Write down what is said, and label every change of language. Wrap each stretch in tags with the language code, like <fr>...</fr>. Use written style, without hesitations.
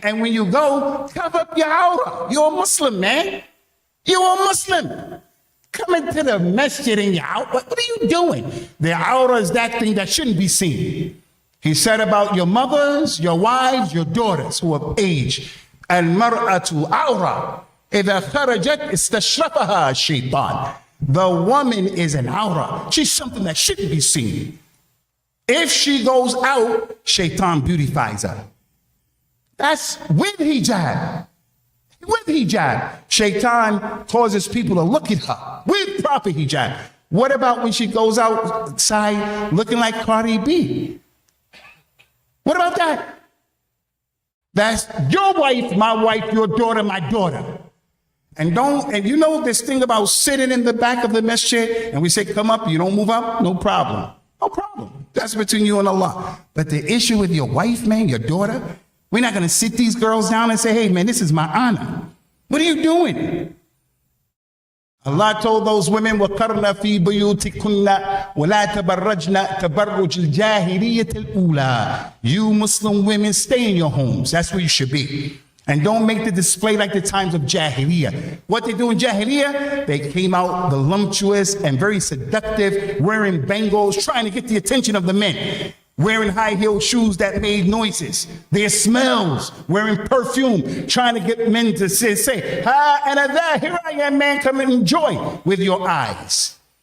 <en>And when you go, cover up your aura. You're a Muslim, man. You're a Muslim. Come into the masjid in your aura. What are you doing? The aura is that thing that shouldn't be seen. He said about your mothers, your wives, your daughters who have aged.</en> <ar>Al-mar'atu aura. إذا خرجت استشرفها الشيطان.</ar> <en>The woman is an aura. She's something that shouldn't be seen. If she goes out, shaitan beautifies her. That's with hijab. With hijab. Shaitan causes people to look at her with proper hijab. What about when she goes outside looking like Cardi B? What about that? That's your wife, my wife, your daughter, my daughter. And you know this thing about sitting in the back of the masjid and we say, come up, you don't move up, no problem. No problem. That's between you and Allah. But the issue with your wife, man, your daughter, we're not going to sit these girls down and say, hey, man, this is my honor. What are you doing? Allah told those women,</en> <ar>وَقَرْنَ فِي بُيُوتِكُنَّ وَلَا تَبَرَّجْنَ تَبَرُّجِ الْجَاهِلِيَّةِ الْأُولَى.</ar> <en>You Muslim women, stay in your homes. That's where you should be. And don't make the display like the times of Jahiliyyah. What they do in Jahiliyyah, they came out voluptuous and very seductive, wearing bangles, trying to get the attention of the men. Wearing high-heeled shoes that made noises. Their smells, wearing perfume, trying to get men to say, ha, and that, here I am, man, come and enjoy with your eyes.</en>